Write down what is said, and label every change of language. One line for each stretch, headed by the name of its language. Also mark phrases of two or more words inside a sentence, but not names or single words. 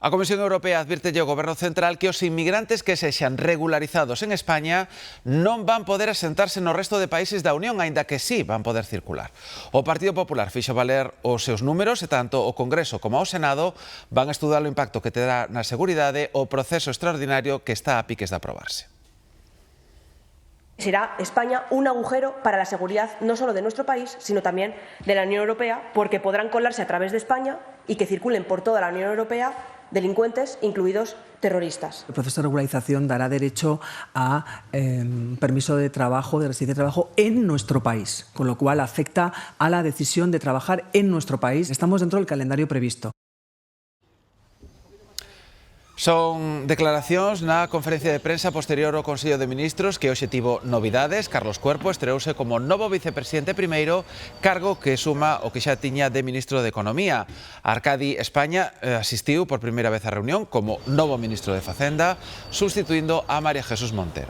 Galician: A Comisión Europea advírtelle ao Goberno Central que os inmigrantes que sexan regularizados en España non van poder asentarse no resto de países da Unión, aínda que sí van poder circular. O Partido Popular fixo valer os seus números e tanto o Congreso como o Senado van estudar o impacto que terá na seguridade o proceso extraordinario que está a piques de aprobarse.
Spanish: Será España un agujero para la seguridad no solo de nuestro país, sino también de la Unión Europea, porque podrán colarse a través de España y que circulen por toda la Unión Europea delincuentes, incluidos terroristas. El proceso de regularización dará derecho a permiso de trabajo, de residencia de trabajo en nuestro país, con lo cual afecta a la decisión de trabajar en nuestro país. Estamos dentro del calendario previsto.
Galician: Son declaracións na conferencia de prensa posterior ao Consello de Ministros que hoxe tivo novidades. Carlos Cuerpo estreouse como novo vicepresidente primeiro, cargo que suma o que xa tiña de ministro de Economía. Arcadi España asistiu por primeira vez á reunión como novo ministro de Facenda, sustituindo a María Jesús Montero.